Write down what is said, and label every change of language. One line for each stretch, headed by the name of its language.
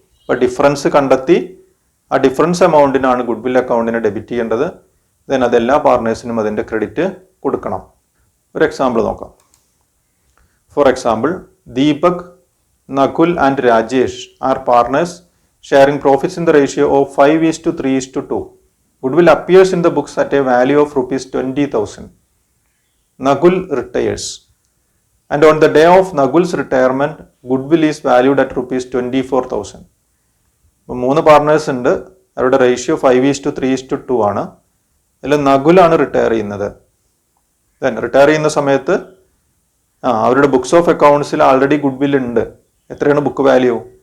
Malayalam: അപ്പോൾ ഡിഫറൻസ് കണ്ടെത്തി ആ ഡിഫറൻസ് എമൗണ്ടിനാണ് ഗുഡ് വിൽ അക്കൗണ്ടിനെ ഡെബിറ്റ് ചെയ്യേണ്ടത്. ദെൻ അതെല്ലാ പാർട്ട്നേഴ്സിനും അതിൻ്റെ ക്രെഡിറ്റ് കൊടുക്കണം. ഒരു എക്സാമ്പിൾ നോക്കാം.
English: For example, Deepak, Nakul and Rajesh are partners sharing profits in the ratio of 5:3:2. Goodwill appears in the books at a value of rupees 20,000. Nagul retires. And on the day of Nagul's retirement, goodwill is valued at ₹24,000.
Malayalam: അപ്പോൾ 3 partners ഉണ്ട്, അവരുടെ ratio 5:3:2 ആണ്. അതിൽ നകുലാണ് retire ചെയ്യുന്നത്. Then retire ചെയ്യുന്ന സമയത്ത് അവരുടെ books of അക്കൗണ്ട്സിൽ already good will ഉണ്ട്. എത്രയാണ് ബുക്ക് വാല്യൂ?